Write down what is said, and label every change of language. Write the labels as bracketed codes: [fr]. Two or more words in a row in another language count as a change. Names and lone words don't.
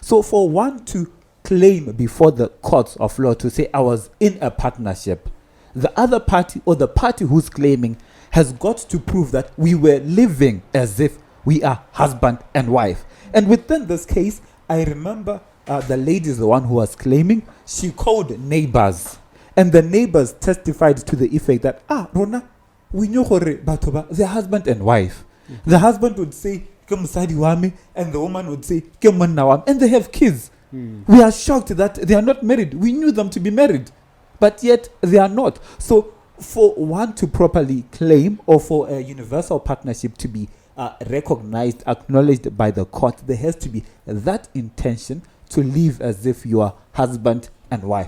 [en] So for one to claim before the courts of law to say I was in a partnership, the other party or the party who's claiming has got to prove that we were living as if we are husband and wife. And within this case, I remember the lady is the one who was claiming. She called neighbors, and the neighbors testified to the effect that, Rona, we knew they're husband and wife. The husband would say, [nso] "Ke mosadi wa me," [en] and the woman would say, [nso] "Ke monna wa me," [en] and they have kids. We are shocked that they are not married. We knew them to be married, but yet they are not. So for one to properly claim, or for a universal partnership to be recognized, acknowledged by the court, there has to be that intention to live as if you are husband and wife.